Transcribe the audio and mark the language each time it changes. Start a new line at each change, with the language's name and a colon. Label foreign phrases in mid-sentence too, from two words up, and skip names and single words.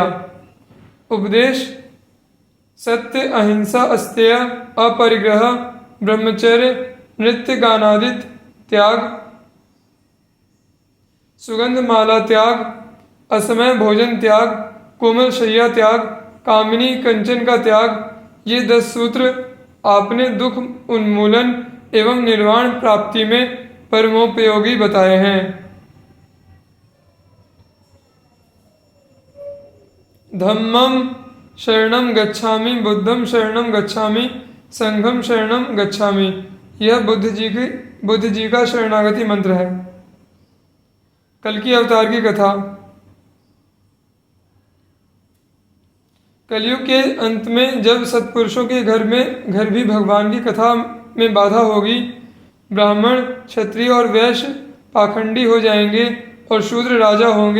Hindi: उपदेश: सत्य, अहिंसा, अस्तेय, अपरिग्रह, ब्रह्मचर्य, नृत्य गानादित त्याग, सुगंध माला त्याग, असमय भोजन त्याग, कोमल शैया त्याग, कामिनी कंचन का त्याग, ये 10 सूत्र आपने दुख उन्मूलन एवं निर्वाण प्राप्ति में परमोपयोगी बताए हैं।
Pali: धम्मम शरणम गच्छामि, बुद्धम शरणम गच्छामि, संघम शरणम गच्छामि।
Hindi: यह बुद्ध जी का शरणागति मंत्र है। कल्कि अवतार की कथा। कलयुग के अंत में जब सत्पुरुषों के घर भी भगवान की कथा में बाधा होगी, ब्राह्मण, क्षत्रिय और वैश्य पाखंडी हो जाएंगे और शूद्र राजा होंगे।